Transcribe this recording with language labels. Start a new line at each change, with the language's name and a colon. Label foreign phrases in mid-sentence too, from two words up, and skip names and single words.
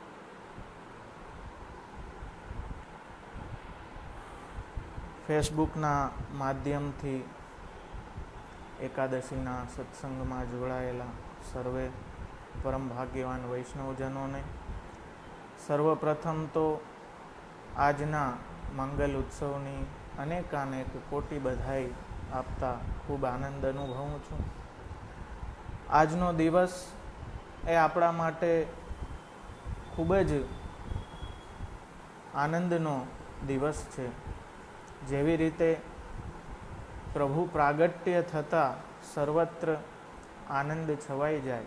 Gujarati: ફેસબુકના માધ્યમથી એકાદશીના સત્સંગમાં જોડાયેલા સર્વે પરમ ભાગ્યવાન વૈષ્ણવજનોને સર્વપ્રથમ તો આજના મંગલ ઉત્સવની અનેકાનેક કોટી બધાઈ આપતા ખૂબ આનંદ અનુભવું છું। આજનો દિવસ એ આપણા માટે ખૂબ જ આનંદનો દિવસ છે। જેવી રીતે પ્રભુ પ્રાગટ્ય થતાં સર્વત્ર આનંદ છવાઈ જાય।